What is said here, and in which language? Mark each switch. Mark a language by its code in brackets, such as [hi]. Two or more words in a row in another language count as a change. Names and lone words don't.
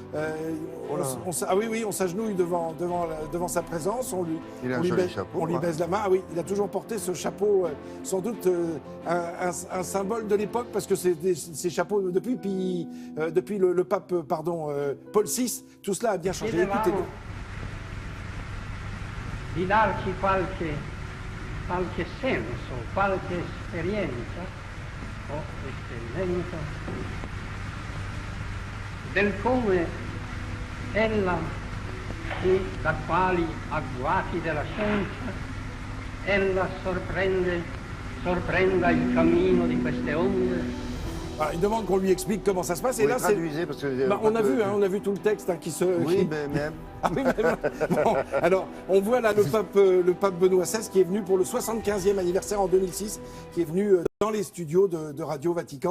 [fr] On s'agenouille devant sa présence, on lui baise la main. Ah oui, il a toujours porté ce chapeau, sans doute un symbole de l'époque, parce que ces chapeaux, depuis le pape Paul VI, tout cela a bien changé. Écoutez-le. [it] Di darci qualche senso, qualche esperienza o esperimento del come ella e da quali agguati della scienza ella sorprenda il cammino di queste onde. [fr] Alors, il demande qu'on lui explique comment ça se passe. Et là, parce que on a vu tout le texte qui se. Oui, mais même. Ah oui, bon, alors, on voit là le pape Benoît XVI qui est venu pour le 75e anniversaire en 2006, qui est venu dans les studios de Radio Vatican.